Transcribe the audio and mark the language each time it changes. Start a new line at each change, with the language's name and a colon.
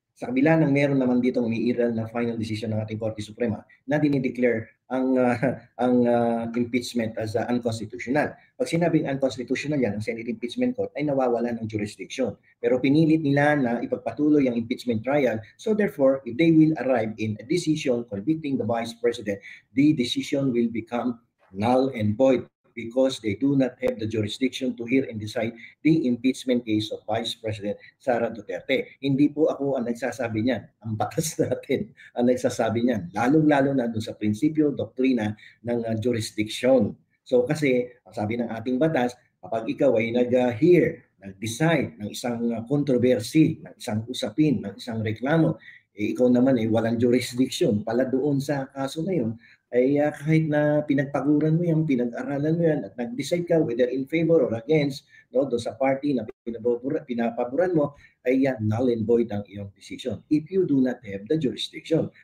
Filipino: Sa kabila ng meron naman ditong umiiral na final decision ng ating Korte Suprema na dinideclare ang impeachment as unconstitutional. Pag sinabing unconstitutional yan, ang Senate Impeachment Court ay nawawala ng jurisdiction. Pero pinilit nila na ipagpatuloy ang impeachment trial.
English: So therefore, if they will arrive in a decision convicting the Vice President, the decision will become null and void. because they do not have the jurisdiction to hear and decide the impeachment case of Vice President Sara Duterte.
Filipino: Hindi po ako ang nagsasabi niyan. Ang batas natin ang nagsasabi niyan. Lalong-lalo na doon sa prinsipyo, doktrina ng jurisdiction. So kasi, ang sabi ng ating batas, kapag ikaw ay nag-hear, nag-decide ng isang controversy, ng isang usapin, ng isang reklamo, ikaw naman ay walang jurisdiction pala doon sa kaso na yun, ay kahit na pinagpaguran mo yan, pinag-aralan mo yan, at nag-decide ka
English: whether in favor or against,
Filipino: no, doon sa party na pinapaboran mo, ay null and void ang iyong decision
English: if you do not have the jurisdiction.